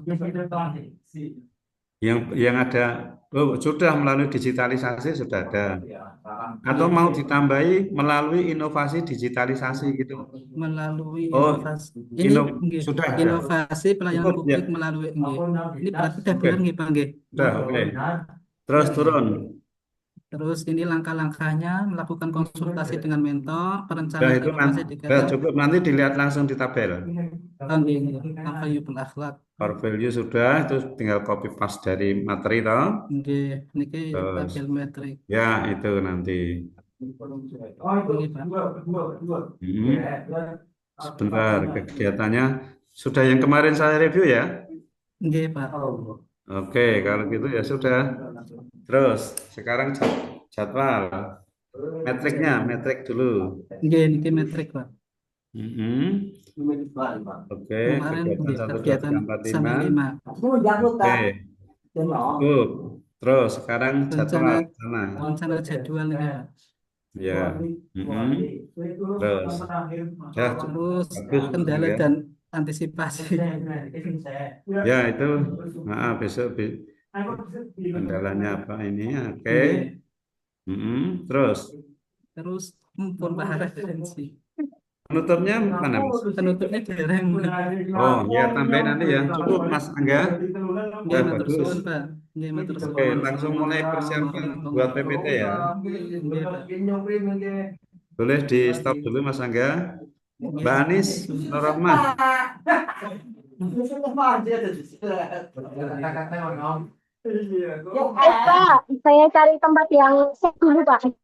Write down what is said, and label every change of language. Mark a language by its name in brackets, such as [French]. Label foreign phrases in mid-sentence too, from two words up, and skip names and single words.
[Indonesian] yang ada, oh, sudah melalui digitalisasi sudah ada. Atau mau ditambahi melalui inovasi digitalisasi gitu. melalui Oh, inovasi. Ini nggih, sudah. inovasi pelayanan Cukup ya. publik melalui nggih. Ini berarti udah Oke, benar [Javanese] nggih, Pak nggih. [Indonesian] sudah, oke. Terus turun. Terus ini langkah-langkahnya melakukan konsultasi dengan mentor, Sudah perencanaan itu inovasi di sudah kata cukup, nanti dilihat langsung di tabel. nggih, Tafayubul akhlak. [English] Core value [Indonesian] sudah, itu tinggal [English] copy paste [Indonesian] dari materi toh. [Javanese] Nggih, niki [Indonesian] Terus tabel metrik. ya itu nanti. Nggih, Pak. Hmm, sebentar kegiatannya sudah yang kemarin saya review ya. Nggih, Pak. Oke, kalau gitu ya sudah. Terus sekarang jadwal metriknya, metrik dulu. [Javanese] Nggih, niki metrik, Pak. [Indonesian] Mm-mm. Oke, Kemarin kegiatan nggih, 1, 2, 3, kegiatan 4, 5. sampai 5. Oke, cukup. Terus sekarang Rencana jadwal sana. rencana jadwal niki, Pak. Ya. Mm-mm. Terus ya Terus bagus kendala ya. dan antisipasi. Ya itu besok kendalanya apa ini? Oke. Nggih. Mm-mm. Terus Terus mumpun Pak referensi. penutupnya mana, Mas? Penutupnya dereng. Oh, ya tambahin nanti ya. Cukup, Mas Angga. [Javanese] Nggih, matur [Indonesian] Bagus. [Javanese] suwun, Pak. Nggih, matur [Indonesian] Oke, [Javanese] suwun. [Indonesian] langsung mulai persiapkan buat PPT ya. Nggih, Pak. Boleh di stop dulu, Mas Angga. Mbak Anis, Nur Rahmah. Pak, saya cari tempat yang safe dulu, Pak.